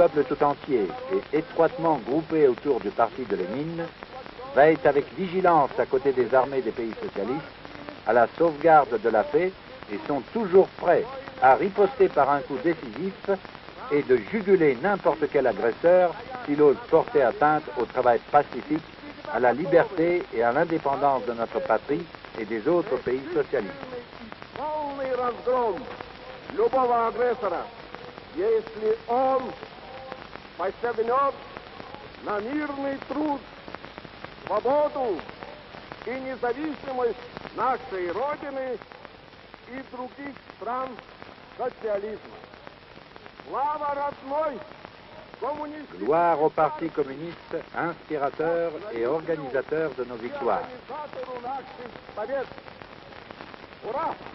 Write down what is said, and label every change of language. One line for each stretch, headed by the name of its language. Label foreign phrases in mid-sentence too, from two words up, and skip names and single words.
French: peuple tout entier et étroitement groupés autour du parti de Lénine, veillent avec vigilance à côté des armées des pays socialistes à la sauvegarde de la paix et sont toujours prêts à riposter par un coup décisif et de juguler n'importe quel agresseur s'il ose porter atteinte au travail pacifique, à la liberté et à l'indépendance de notre patrie et des autres pays socialistes.
Russian: Если он посягнет на мирный труд, свободу и независимость нашей Родины и других стран социализма. Слава родной коммунистической...
French: Gloire au Parti communiste, inspirateur et organisateur de nos victoires.
Russian: Организатору наших побед. Ура!